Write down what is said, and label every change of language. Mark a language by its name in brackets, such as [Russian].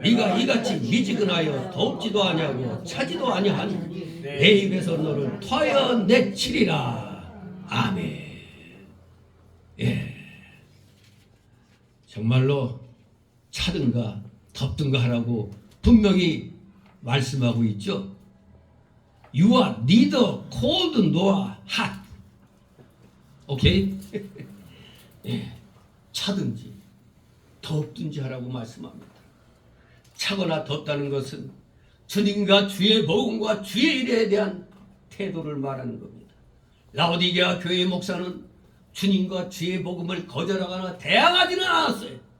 [Korean] 네가 이같이 미지근하여 더욱지도 아니하고 차지도 아니하니 내 입에서 너를 토하여 내치리라. 아멘. 예. 정말로 차든가 덥든가 하라고 분명히 말씀하고 있죠. [English] You are neither cold nor hot. [Korean] 오케이? 예. 차든지 덥든지 하라고 말씀합니다. 차거나 덥다는 것은 주님과 주의 복음과 주의 일에 대한 태도를 말하는 겁니다. 라오디게아 교회 목사는 주님과 주의 복음을 거절하거나 대항하지는 않았어요.